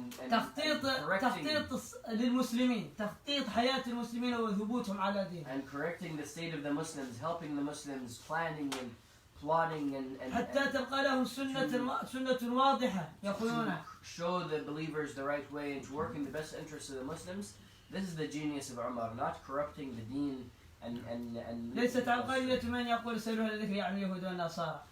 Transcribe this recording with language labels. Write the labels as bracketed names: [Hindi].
[Arabic] تخطيط للمسلمين، تخطيط حياة المسلمين وثبوتهم على دينهم. [English] And correcting the state of the Muslims, helping the Muslims, planning and plotting and [Arabic] حتى تبقى لهم سنة واضحة يقولون. [English] Show the believers the right way and to work in the best interests of the Muslims. This is the genius of Umar, not corrupting the deen and [Arabic] ليست عبقرية من يقول سألوا الذكر يعني اليهود والنصارى.